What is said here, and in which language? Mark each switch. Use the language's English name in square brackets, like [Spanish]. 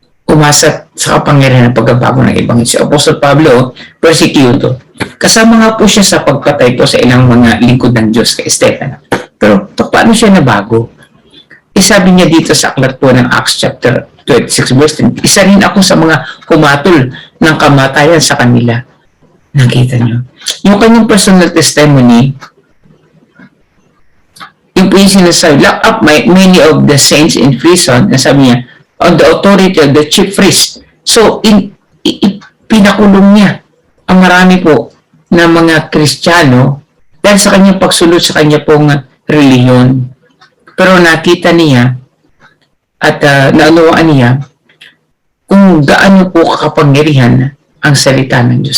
[Filipino] Umasa sa kapangyarihan ng pagbabago ng ibang. Si Apostol Pablo, persecute. Kasama nga po siya sa pagpatay po sa ilang mga lingkod ng Diyos kay Stephen. Pero paano siya nabago? Sabi niya dito sa aklat po ng Acts chapter 26 verse 10, isa rin ako sa mga kumatol ng kamatayan sa kanila. Nakita niyo? Yung kanyang personal testimony, yung po yung sinasabi, [English] lock up many of the saints in prison, [Filipino] sabi niya, [English] on the authority of the chief priest. [Filipino] So, pinakulong niya ang marami po na mga Kristiyano dahil sa kanyang pagsulot sa kanya pong reliyon. Pero nakita niya at naunawaan niya kung gaano po kakapangyarihan ang salita ng Diyos.